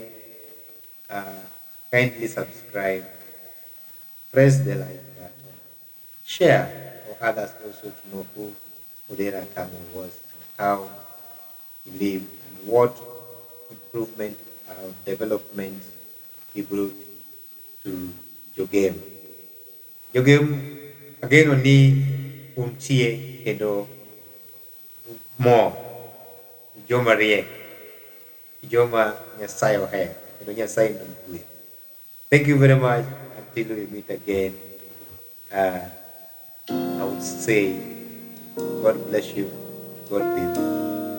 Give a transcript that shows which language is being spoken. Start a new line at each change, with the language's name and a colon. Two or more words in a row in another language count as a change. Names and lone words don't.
English: Kindly subscribe, press the like button, share for others also to know who Odera Akang'o was, and how he lived, and what improvement or development he brought to Jogem.
Luo (Kenya and Tanzania): Jogem again oni untie kendo mo joma riek, joma Nyasaye ohero, kendo Nyasaye nogwe.
English: Thank you very much. Until we meet again, I would say God bless you, God be with you.